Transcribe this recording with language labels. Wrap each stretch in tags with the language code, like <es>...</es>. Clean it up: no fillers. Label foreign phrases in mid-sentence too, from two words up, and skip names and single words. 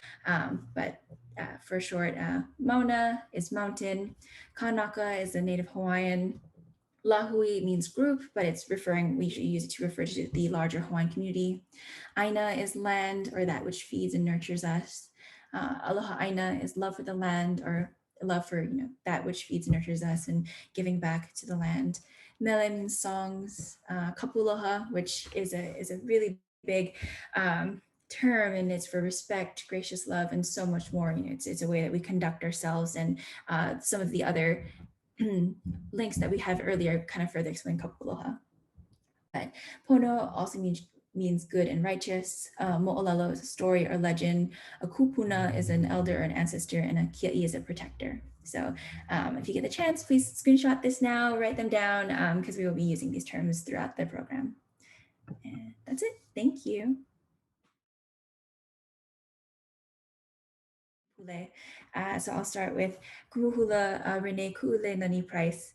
<en>For short, Mauna is mountain, Kanaka is a native Hawaiian, Lahui means group, but we usually use it to refer to the larger Hawaiian community. ʻＡina is land, or that which feeds and nurtures us.</en> <haw>Aloha ʻāina</haw> <en>is love for the land, or love for that which feeds and nurtures us and giving back to the land. Mele means songs. Kapuloha, which is a really big term, and it's for respect, gracious love, and so much more. It's a way that we conduct ourselves, and some of the other links that we have earlier kind of further explain Kapuloha. But Pono also means good and righteous. Moʻolelo is a story or legend. A kupuna is an elder or an ancestor, and a kiaʻi is a protector. So if you get the chance, please screenshot this now, write them down, because we will be using these terms throughout the program. And that's it. Thank you. Pule. So I'll start with Kumu Renee Price.</en>